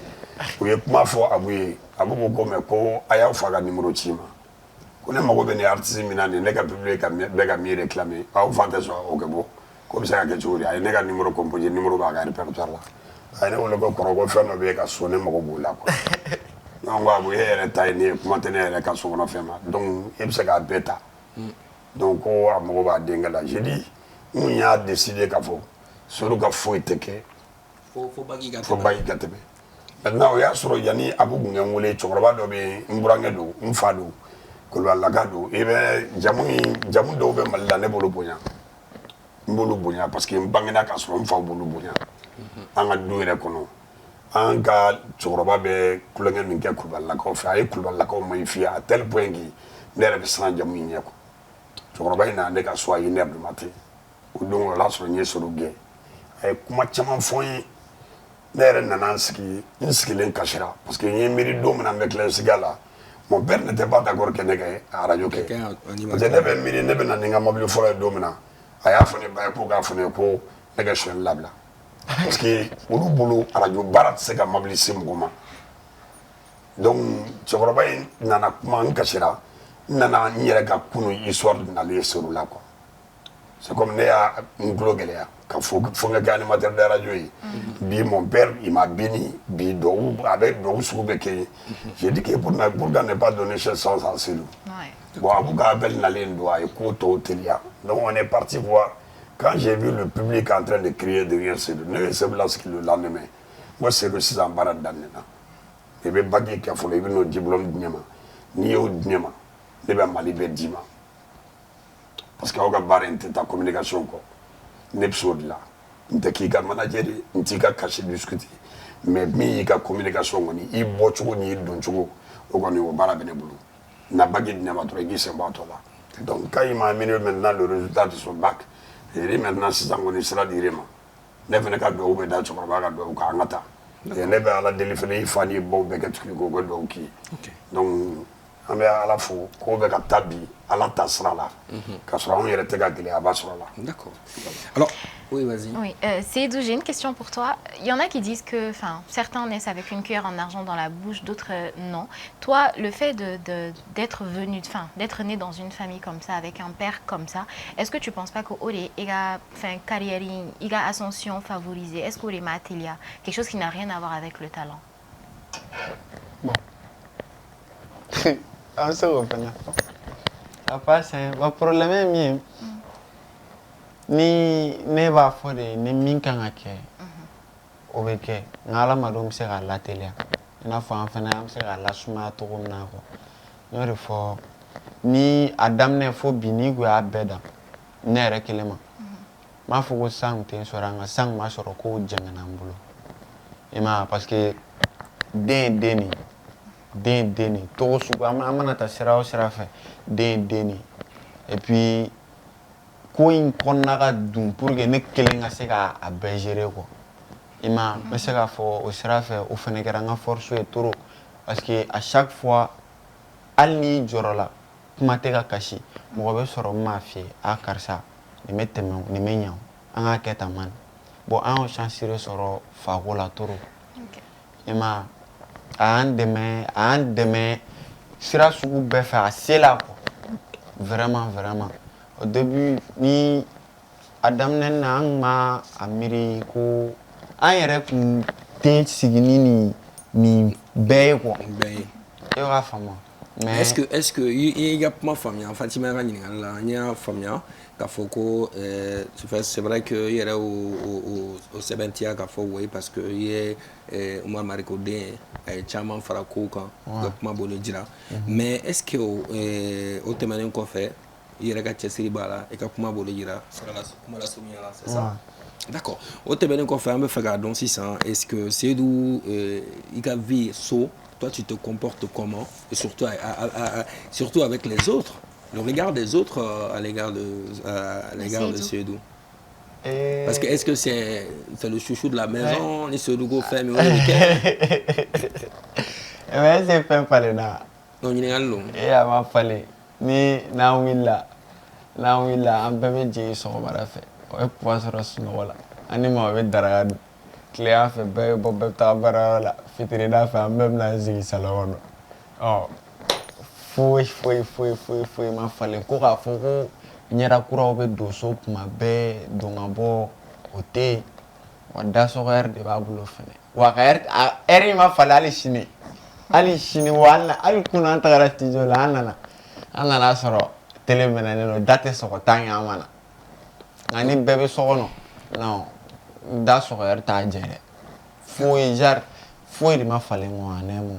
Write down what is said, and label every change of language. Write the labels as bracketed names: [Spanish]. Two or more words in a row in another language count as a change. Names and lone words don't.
[Bambara] u ye kuma fɔ Abu ye Abu ko mais ko a y'aw fa ka numéro ci ma ko ne mago bɛ ni artiste min na nin ne ka public bɛ ka min réclamer aw fa tɛ sɔn o kɛ bɔ ko bɛ se ka kɛ cogo di a ye ne ka [French] numéro composé [Bambara] numéro b'a ka répertoire la a ye ne wele ko kɔrɔ ko fɛn dɔ bɛ yen ka so ne mago b'o la [French] quoi non [Bambara] ko Abu e yɛrɛ ta ye ne ye kuma tɛ ne yɛrɛ ka so kɔnɔ fɛn ma donc e bɛ se k'a bɛɛ ta donc ko a mago b'a denkɛ la [French] j'ai dit [Bambara] n y'a décidé k'a fɔ solu ka foyi tɛ kɛ fo bagi ka tɛmɛ maintenant o y'a sɔrɔ yanni Abu kun kɛ n wele cɛkɔrɔba dɔ bɛ yen n burankɛ don n fa don Kolobalaka don i bɛ jamu dɔw bɛ Mali la ne bolo bonya n bolo bonya [French] parce que [Bambara] n bangena k'a sɔrɔ n faw bolo bonya an ka du yɛrɛ kɔnɔ an ka cɛkɔrɔba bɛ kulonkɛ min kɛ Kulubalilakaw fɛ a ye Kulubalilakaw [French] magnifier à tel point que [Bambara] ne yɛrɛ bɛ siran jamu in ɲɛ quoi cɛkɔrɔba in na ne ka so [French] à 1h du matin [Bambara] o don o y'a sɔrɔ n ye Soro gɛn a ye kuma caman fɔ n ye ne yɛrɛ nana n sigi n sigilen kasira [French] parce que [Bambara] n ye miiri don min na n bɛ tila sigi la [French] mon père n'était pas d'accord que [Bambara] ne ka radio kɛ [French] parce que [Bambara] ne bɛ miiri ne bɛ na ni n ka mobili fɔlɔ ye don min na a y'a fɔ ne ba ye ko k'a fɔ ne ko ne ka sonyali labila [French] parce que [Bambara] olu bolo radio baara tɛ se ka mobili se mɔgɔ ma donc cɛkɔrɔba in nana kuma n kasira n nana n yɛrɛ ka kunun histoire nalen Soro la [French] quoi c'est comme [Bambara] ne y'a n tulo gɛlɛya ka fo n ka kɛ [French] animateur de radio [Bambara] ye bi [French] mon père il m'a béni [Bambara] bi duwawu a bɛ duwawu sugu bɛɛ kɛ ye [French] j'ai dit que pourquoi ne pas donner chance à Selou bon [Bambara] a ko ka appel nalen don a ye ko tɔw teliya [French] donc on est parti voir quand j'ai vu le public en train de crier derrière Selou [Bambara] ne ye Selou lasigi [French] le lendemain moi [Bambara] Selou sisan baara daminɛna i bɛ bac kɛ fɔlɔ i bɛ n'o diplôme di ne ma n'i y'o di ne ma ne bɛ Mali bɛɛ d'i ma [French] parce que [Bambara] aw ka baara in tɛ taa communication kɔ ne bɛ s'o de la n tɛ k'i ka manager ye n t'i ka [French] cachet discuter [Bambara] mais min y'i ka communication kɔni i bɔcogo n'i doncogo o kɔni o baara bɛ ne bolo na bac di ne ma dɔrɔn i k'i sen bɔ a tɔ la [French] donc quand il m'a amené maintenant le résultat de son bac j'ai dit maintenant [Bambara] sisan kɔni sira dir'e ma ne fana ka duwawu bɛ da cɛkɔrɔba ka duwawu kan an ka taa ne bɛ Ala deli fana i fa n'i baw bɛɛ kɛ tuguni k'o kɛ duwawu k'i ye donc an bɛ Ala fo k'o bɛ ka taa bi Ala ta sira la k'a sɔrɔ anw yɛrɛ tɛ ka gɛlɛyaba sɔrɔ la. [French] D'accord. Alors, oui, vas-y. Oui, Seydou, j'ai une question pour toi. Il y en a qui disent que certains naissent avec une cuillère en argent dans la bouche, d'autres non. Toi, le fait d'être né dans une famille comme ça, avec un père comme ça, est-ce que tu ne penses pas qu'il a carrière, il a ascension favorisée? Est-ce qu'il a quelque chose qui n'a rien à voir avec le talent? Bon. On se reprend. Ça passe, le problème est mien. [Bambara] Ni ne b'a fɔ de ni min kan ka kɛ o bɛ kɛ nka Ala ma dɔn bɛ se k'a lateliya i n'a fɔ an fana an bɛ se k'a lasumaya cogo min na quoi n y'o de fɔ ni a daminɛ fo bi n'i kun y'a bɛɛ dan ne yɛrɛ kelen ma n m'a fɔ ko san tɛ n sɔrɔ an ka san m'a sɔrɔ ko jɛngɛnna n bolo i m'a ye [French] parce que [Bambara] den ye den de togo sugu an mana taa sira o sira fɛ den ye den de [French] et puis [Bambara] ko in kɔnɔna ka dun [French] pour que [Bambara] ne kelen ka se k'a bɛɛ [French] gérer quoi [Bambara] i m'a ye n bɛ se k'a fɔ o sira fɛ o fana kɛra n ka force ye [French] trop parce que à chaque fois [Bambara] hali n'i jɔrɔ la kuma tɛ ka kasi mɔgɔ bɛ sɔrɔ min b'a f'i ye a karisa nin bɛ tɛmɛ nin bɛ ɲɛ an k'a kɛ tan man bon an y'o chance de sɔrɔ fako la trop i m'a ye a y'an dɛmɛ sira sugu bɛɛ fɛ a se la [French] quoi vraiment au début [Bambara] ni a daminɛ na an kun ma a miiri ko an yɛrɛ kun tɛ sigi ni nin bɛɛ ye quoi bɛɛ ye e b'a faamu mais est-ce que i ka kuma faamuya Fatima ka ɲininkali la n y'a faamuya k'a fɔ ko [French] c'est vrai que [Bambara] i yɛrɛ o sɛbɛntiya k'a fɔ [French] oui parce que [Bambara] i ye Umar Mariko den ye a ye caman fara kow kan ka kuma bolo jira [French] mais est-ce que [Bambara] o tɛmɛnen kɔfɛ i yɛrɛ ka cɛsiri b'a la i ka kuma bolo jira kuma lasurunya la [French] c'est ça d'accord [Bambara] o tɛmɛnen kɔfɛ an bɛ fɛ k'a dɔn sisan [French] est-ce que Seydou [Bambara] i ka [French] vie so toi tu te comportes comment et surtout avec les autres le regard des autres à l'égard de Seydou parce que est-ce que c'est le chouchou de la maison les Seydou go fait mais mais c'est pas parler là [Bambara] non ɲininkali don e a ma falen ni n'an wulila an bɛɛ bɛ jigin sɔgɔmada fɛ o ye puwa sɔrɔ sunɔgɔ la an ni maa bɛ daraka dun tilegan fɛ bɛɛ bɛ bɔ bɛɛ bɛ taa baarayɔrɔ la fitirida fɛ an bɛɛ bɛ na sigi salon kɔnɔ foyi ma falen ko k'a fɔ ko ɲɛda kuraw bɛ don so tuma bɛɛ don ka bɔ o tɛ yen wa dasɔgɔ heure de b'a bolo fɛnɛ wa ka heure in ma falen hali sini wa hali kunun an tagara studio la an nana sɔrɔ télé mɛnɛnen don da tɛ sɔgɔ [French] tant que [Bambara] an ma na nka ni bɛɛ bɛ so kɔnɔ non da sɔgɔ heure t'a jɛ dɛ foyi de ma falen ɲɔgɔn ne mo